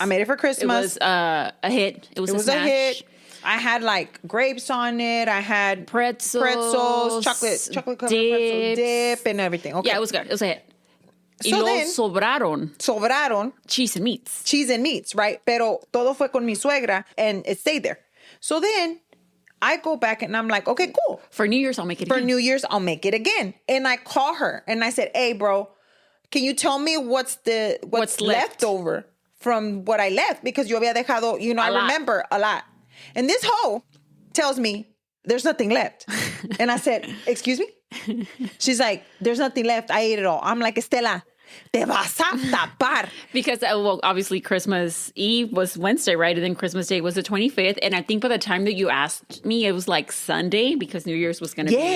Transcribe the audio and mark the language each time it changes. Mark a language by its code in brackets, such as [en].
[en] I made it for Christmas. It was a hit. It was a hit. I had like grapes on it. I had pretzels, chocolate covered pretzel dip, and everything. Okay. Yeah, it was good. It was a hit. So then, [es] sobraron [en] cheese and meats, right? [es] Pero todo fue con mi suegra, [en] and it stayed there. So then I go back and I'm like, okay, cool. For New Year's, I'll make it again. For New Year's, I'll make it again. And I call her and I said, hey, bro, can you tell me what's left over from what I left? Because [es] yo había dejado, [en] I remember a lot. And this hoe tells me, there's nothing left. And I said, excuse me? She's like, there's nothing left. I ate it all. I'm like, Estela, [es] te vas a tapar. [en] Because, obviously Christmas Eve was Wednesday, right? And then Christmas Day was the 25th. And I think by the time that you asked me, it was like Sunday because New Year's was going to be.